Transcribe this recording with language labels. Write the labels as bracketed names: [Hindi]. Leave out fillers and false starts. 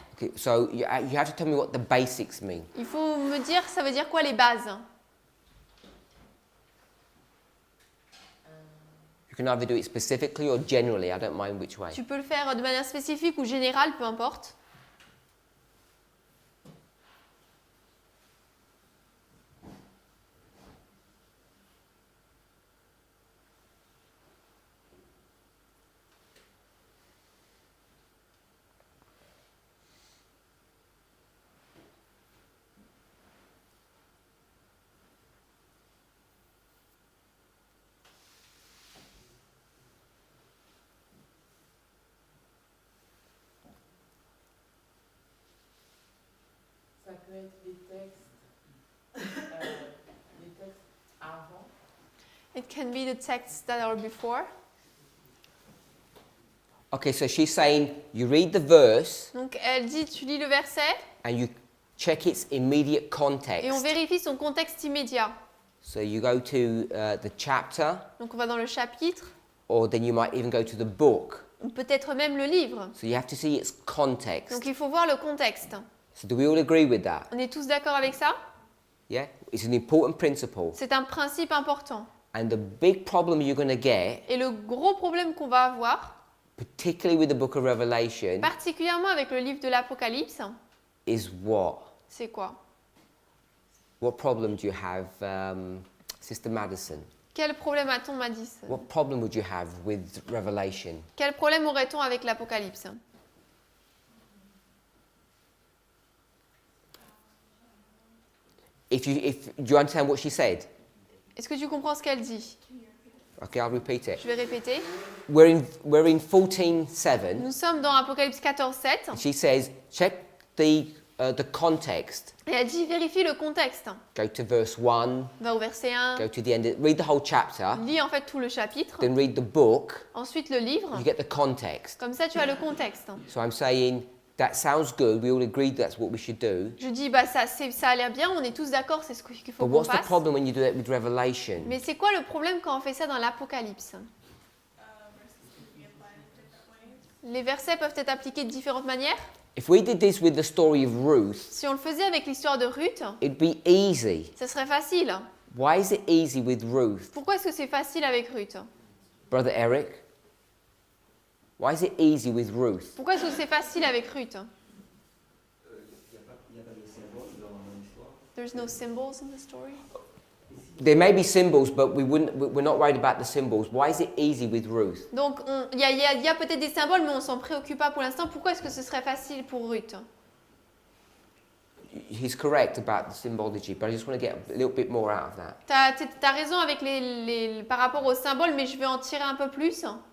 [English] okay, so you have to tell me what the basics mean. [French] il faut me dire ça veut dire quoi les bases? [English] You can either do it specifically or generally. I don't mind which way. [French] Tu peux le faire de manière spécifique ou générale, peu importe. Ça peut être des textes avant. [English] It can be the texts that are before. Okay, so she's saying you read the verse [French] Donc elle dit tu lis le verset [English] and you check its immediate [French] et on [English] context. [French] vérifie son contexte immédiat. [English] So you go to the chapter, [French] Donc on va dans le chapitre, [English] or then you might even go to the book. [French] ou peut-être même le livre. [English] So you have to see its context. [French] Donc il faut voir le contexte. [English] So do we all agree with that? [French] On est tous d'accord avec ça? [English] Yeah? It's an important principle. [French] C'est un principe important. [English] And the big problem you're going to get [French] Et le gros problème qu'on va avoir, [English] particularly with the book of Revelation, [French] particulièrement avec le livre de l'Apocalypse, [English] is what? [French] c'est quoi? [English] What problem do you have, Sister Madison? [French] Quel problème a-t-on, Madis? [English] What problem would you have with Revelation? [French] Quel problème aurait-on avec l'Apocalypse? [English] Do you understand what she said? [French] Est-ce que tu comprends ce qu'elle dit? [English] Okay, I'll repeat it. [French] Je vais répéter. [English] We're in 14:7. [French] Nous sommes dans Apocalypse 14:7 [English] She says, check the context. [French] et elle dit vérifie le contexte. [English] Go to verse 1. [French] Va au verset 1, [English] Go to the end. Read the whole chapter. [French] lis en fait tout le chapitre, [English] Then read the book. [French] ensuite le livre. [English] You get the context. [French] Comme ça, tu as le contexte. [English] So I'm saying that sounds good. We all agreed that's what we should do. [French] Je dis, bah ça a l'air bien, on est tous d'accord, c'est ce qu'il faut [English] But [French] qu'on [English] what's the [French] fasse. [English] problem when you do that with Revelation? [French] Mais c'est quoi le problème quand on fait ça dans l'Apocalypse? Les versets peuvent être appliqués de différentes manières. [English] If we did this with the story of Ruth, [French] Si on le faisait avec l'histoire de Ruth, [English] it'd be easy. [French] ça serait facile. [English] Why is it easy with Ruth? [French] Pourquoi est-ce que c'est facile avec Ruth? [English] Brother Eric? Why is it easy with Ruth? [French] Pourquoi est-ce que c'est facile avec Ruth? Il n'y a pas de symbole dans l'histoire. [English] There's no symbols in the story. There may be symbols, but we're not worried about the symbols. Why is it easy with Ruth? [French] Donc, il y a peut-être des symboles, mais on s'en préoccupe pas pour l'instant. Pourquoi est-ce que ce serait facile pour Ruth? [English] He's correct about the symbology, but I just want to get a little bit more out of that. [French] T'as raison avec par rapport aux symboles, mais je vais en tirer un peu plus.